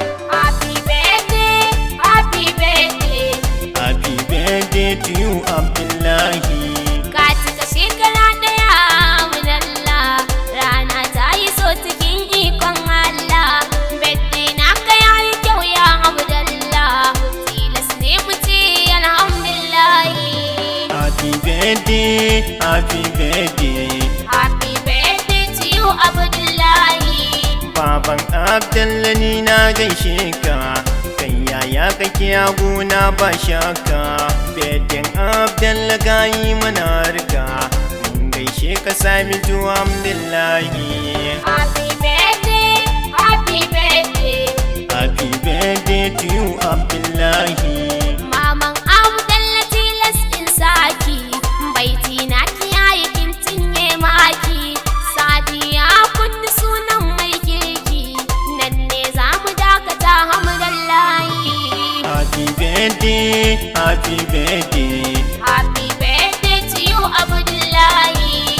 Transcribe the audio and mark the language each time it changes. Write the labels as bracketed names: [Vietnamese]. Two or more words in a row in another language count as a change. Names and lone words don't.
[English] Happy birthday, happy birthday. Happy birthday to you, Abdullahi. [Hausa] Ka cika shekara ɗaya, muna Allah, rana ta yi so cikin ikon Allah. Birthday na ka ya yi kyau ya Abdallah. Tilas ne mu ce alhamdulillah. [English] Happy birthday, happy birthday. Happy birthday to you, Abdullahi. [Hausa] Baban Abdallah ni na gaishe ka. Kai yaya kake a gona ba shakka. Birthday Abdallah ka yi mana harka. Mun gaishe ka Sabitu Abdullahi. [English] Happy birthday, happy birthday. Happy birthday to you, Abdullahi. [Hausa] Maman Abdalla tilas in saki, baiti na kiyaye kin cinye maki. Sadiya kun sunan mai kirki. Nan ne za mu dakata, hamdallahi. [English] Happy birthday, happy birthday. Happy birthday to you, Abdullahi.